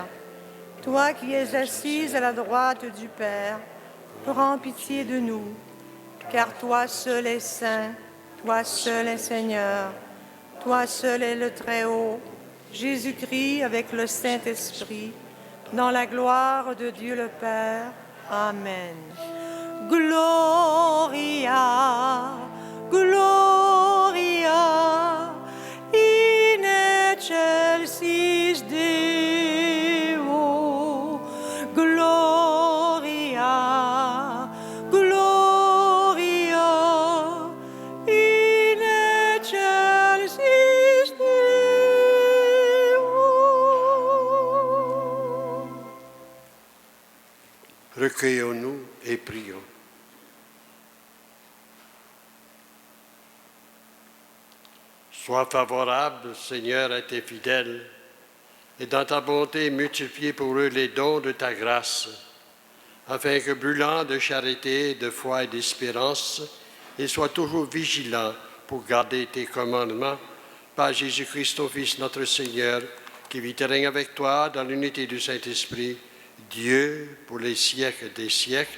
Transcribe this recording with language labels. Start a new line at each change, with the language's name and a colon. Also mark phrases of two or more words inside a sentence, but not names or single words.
French: Toi qui es assise à la droite du Père, prends pitié de nous. Car toi seul es saint, toi seul es Seigneur, toi seul es le Très-Haut, Jésus-Christ avec le Saint-Esprit, dans la gloire de Dieu le Père. Amen.
Latin: Gloria, Gloria, in excelsis Deo. Gloria, Gloria, in excelsis Deo.
French: Recueillons-nous et prions. Sois favorable, Seigneur, à tes fidèles, et dans ta bonté multiplie pour eux les dons de ta grâce, afin que, brûlant de charité, de foi et d'espérance, ils soient toujours vigilants pour garder tes commandements, par Jésus-Christ, ton Fils, notre Seigneur, qui vit et règne avec toi dans l'unité du Saint-Esprit, Dieu pour les siècles des siècles.